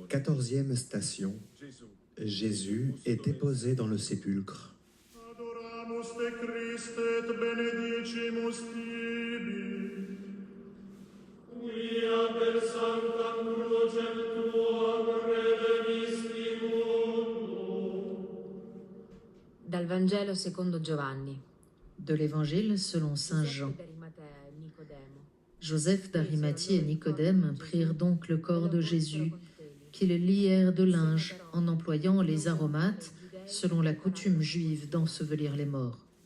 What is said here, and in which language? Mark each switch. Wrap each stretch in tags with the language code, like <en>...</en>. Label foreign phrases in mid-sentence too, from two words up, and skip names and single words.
<fr>14e station. Gesù. Jésus est déposé dans le sépulcre.</fr> <la>Adoramus te Christe et benedicimus tibi. Quia per sanctam crucem tuam redemisti mundo.</la> <it>Dal Vangelo secondo Giovanni.</it> <fr>De l'Évangile selon Saint Jean. Joseph d'Arimathie et Nicodème prirent donc le corps de Jésus, qu'ils lièrent de linge en employant les aromates, selon la coutume juive d'ensevelir les morts.</fr>